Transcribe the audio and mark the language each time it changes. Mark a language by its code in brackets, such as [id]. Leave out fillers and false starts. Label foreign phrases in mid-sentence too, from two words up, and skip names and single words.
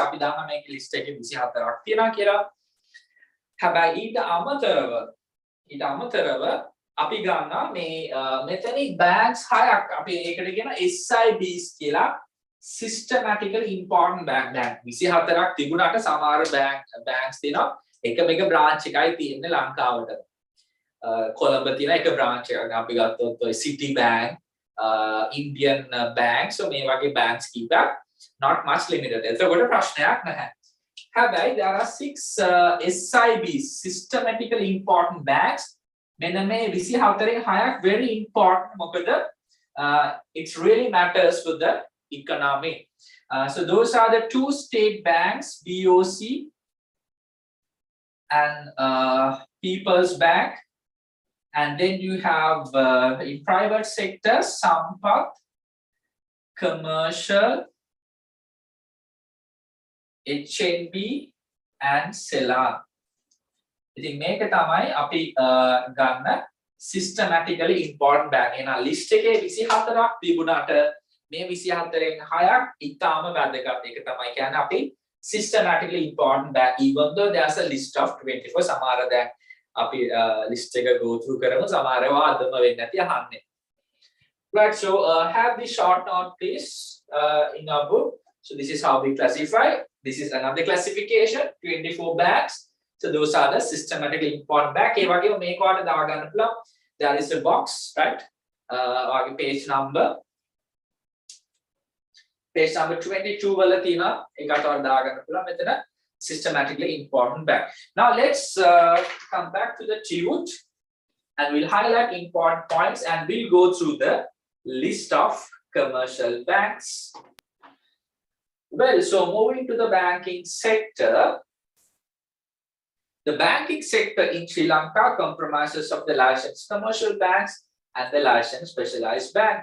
[si] අපි දන්නා මේක list එකේ 24ක් තියෙනවා කියලා. හැබැයි ඊට අමතරව අපි ගන්නවා මේ මෙතනින් banks 6ක් අපි ඒකට කියන SIBs කියලා [en] systematically important bank. [si] දැන් 24ක් තිබුණාට සමහර banks තියෙනවා එකම එක branch එකයි තියෙන්නේ ලංකාවට. කොළඹ තියෙන එක branch එකක් අපි ගත්තොත් ඔය City Bank, Indian Bank, so මේ වගේ banks කීපයක්. [en] not much limited. [si] එතකොට ප්‍රශ්නයක් නැහැ. හැබැයි [en] there are 6 SIBs, systematically important banks. [si] මෙන්න මේ 24න් 6ක් [en] very important. [si] මොකද [en] it really matters for the economy. So those are the 2 state banks, BOC and People's Bank. And then you have in private sector, Sampath, Commercial, HNB and Ceylon. [si] ඉතින් මේක තමයි අපි ගන්න [en] systematically important bank. [si] එහෙනම් list එකේ 24ක් තිබුණාට මේ 24න් 6ක් ඉතාම වැදගත්. ඒක තමයි කියන්නේ අපි [en] systematically important bank, even though there's a list of 24. [si] සමහර දැන් අපි list එක [en] go through [si] කරමු. සමහරව අදම වෙන්නේ නැති අහන්නේ. [en] Right, so have the short note please in our book. So this is how we classify. This is another classification, 24 banks. So those are the systematically important bank. [si] ඒ වගේම මේක ඔයාලට දා ගන්න පුළුවන්. [en] There is a box, right? [si] ඔයාගේ page number 22 වල තියෙනවා. ඒකට ඔයාලට දා ගන්න පුළුවන් මෙතන [en] systematically important bank. Now let's come back to the tute and we'll highlight important points and we'll go through the list of commercial banks. Well, so moving to the banking sector, the banking sector in Sri Lanka comprises of the licensed commercial banks and the licensed specialized bank.